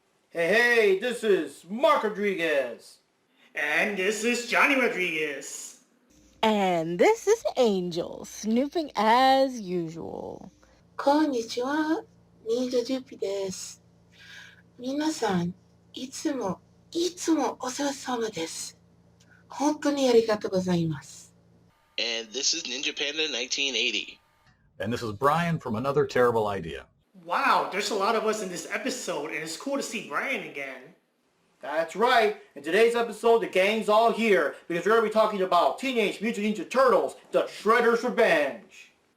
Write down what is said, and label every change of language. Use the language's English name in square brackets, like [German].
[English] Hey, this is Mark Rodriguez. And this is Johnny Rodriguez. And this is Angel, snooping as usual. [Japanese] こんにちは、忍者ジュピです。皆さん、いつもお世話様です。本当にありがとうございます。 [English] And this is Ninja Panda 1980. And this is Brian from Another Terrible Idea. Wow, there's a lot of us in this episode, and it's cool to see Brian again. That's right. In today's episode, the gang's all here because we're going to be talking about Teenage Mutant Ninja Turtles, The Shredder's Revenge.